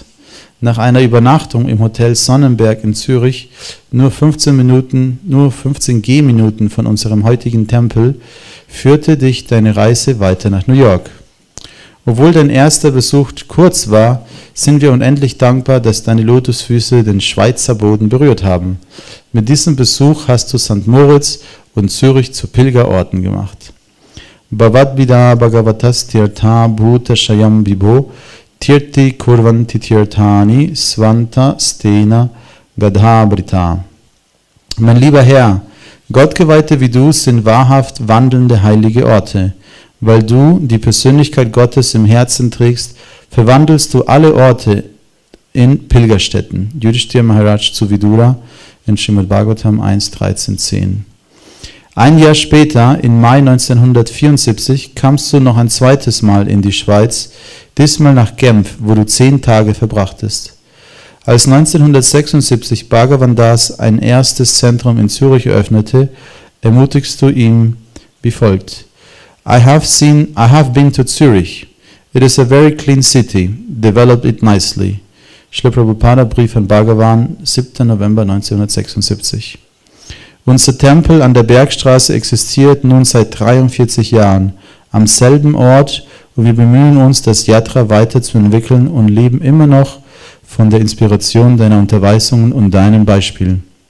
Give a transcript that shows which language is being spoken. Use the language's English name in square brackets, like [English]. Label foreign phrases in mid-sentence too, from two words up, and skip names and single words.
[German] Nach einer Übernachtung im Hotel Sonnenberg in Zürich, nur 15 Gehminuten von unserem heutigen Tempel, führte dich deine Reise weiter nach New York. Obwohl dein erster Besuch kurz war, sind wir unendlich dankbar, dass deine Lotusfüße den Schweizer Boden berührt haben. Mit diesem Besuch hast du St. Moritz und Zürich zu Pilgerorten gemacht. [Sanskrit] भवद्विधा भागवतास् तीर्थ भूताः स्वयं विभो तीर्थी कुर्वन्ति तीर्थानि स्वान्तः स्थेन गदाभृता. [German] Mein lieber Herr, Gottgeweihte wie du sind wahrhaft wandelnde heilige Orte. Weil du die Persönlichkeit Gottes im Herzen trägst, verwandelst du alle Orte in Pilgerstätten. Yudhishthira Maharaj zu Vidura in Srimad Bhagavatam 1.13.10. Ein Jahr später, im Mai 1974, kamst du noch ein zweites Mal in die Schweiz, diesmal nach Genf, wo du 10 Tage verbrachtest. Als 1976 Bhagavan Das ein erstes Zentrum in Zürich eröffnete, ermutigst du ihn wie folgt. [English] I have been to Zurich. It is a very clean city. Develop it nicely. [German] Srila Prabhupada, Brief an Bhagavan, 7. November 1976. Unser Tempel an der Bergstraße existiert nun seit 43 Jahren am selben Ort und wir bemühen uns, das Yatra weiterzuentwickeln und leben immer noch von der Inspiration deiner Unterweisungen und deinen Beispielen.